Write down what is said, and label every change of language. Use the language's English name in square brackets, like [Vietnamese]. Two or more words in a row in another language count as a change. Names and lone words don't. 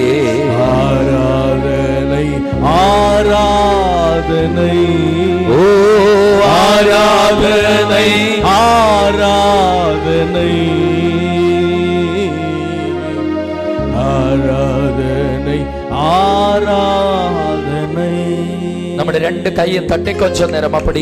[Tamil] ஆராதனை ஆராதனை. ஓ ஆராதனை ஆராதனை ஆராதனை ஆராதனை. [Malayalam] നമ്മുടെ രണ്ട് കൈയും തട്ടി கொஞ்ச നേരം அப்படி